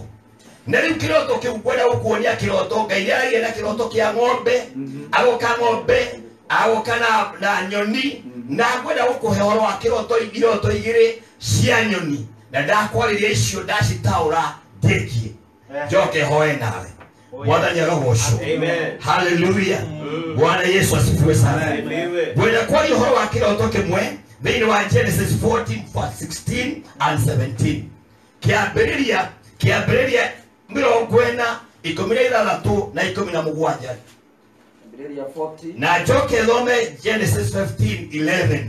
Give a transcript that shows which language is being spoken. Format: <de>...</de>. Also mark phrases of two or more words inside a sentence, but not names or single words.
<ki>Na rĩu kĩroto kĩu kwenda gũkuonia kĩroto, Ngai nĩaragia na kĩroto kĩa ng'ombe, agoka ng'ombe, agoka na nyoni, na kwenda gũkũhe ũhoro wa iroto igĩrĩ cia nyoni, na ndakwarĩria icio ndacitaũra ndĩkie njoke hoe nawe. Mwathani arogocwo. Hallelujah.</ki> <sw>Bwana Yesu asifiwe sana.</sw> <ki>Kwenda kwaria ũhoro wa kĩroto kĩmwe thĩinĩ wa Genesis 14:16 and 17. Kĩambĩrĩria 40:16 na 17. Na njoke thome Genesis 15:11.</ki>